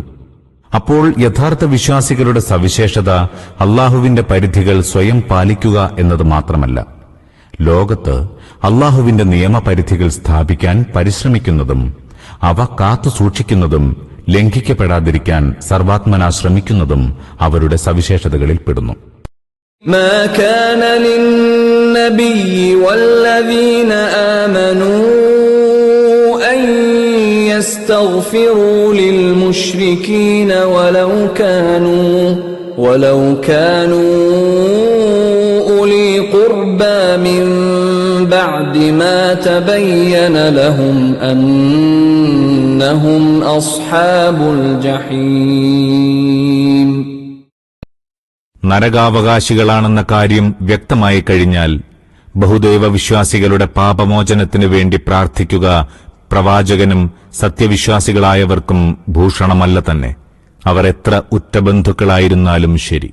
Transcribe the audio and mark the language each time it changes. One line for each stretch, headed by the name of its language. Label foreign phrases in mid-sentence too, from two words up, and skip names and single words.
Malayalam: അപ്പോൾ യഥാർത്ഥ വിശ്വാസികളുടെ സവിശേഷത അള്ളാഹുവിന്റെ പരിധികൾ സ്വയം പാലിക്കുക എന്നത് മാത്രമല്ല, ലോകത്ത് അള്ളാഹുവിന്റെ നിയമപരിധികൾ സ്ഥാപിക്കാൻ പരിശ്രമിക്കുന്നതും അവ കാത്തു സൂക്ഷിക്കുന്നതും ലംഘിക്കപ്പെടാതിരിക്കാൻ സർവാത്മനാ ശ്രമിക്കുന്നതും അവരുടെ സവിശേഷതകളിൽ പെടുന്നു.
Arabic: ما كان للنبي والذين آمنوا أن يستغفروا للمشركين ولو كانوا أولي قربى من بعد ما تبين لهم أنهم أصحاب الجحيم.
Malayalam: നരകാവകാശികളാണെന്ന കാര്യം വ്യക്തമായി കഴിഞ്ഞാൽ ബഹുദൈവ വിശ്വാസികളുടെ പാപമോചനത്തിനു വേണ്ടി പ്രാർത്ഥിക്കുക പ്രവാചകനും സത്യവിശ്വാസികളായവർക്കും ഭൂഷണമല്ല തന്നെ, അവർ എത്ര ഉറ്റബന്ധുക്കളായിരുന്നാലും ശരി.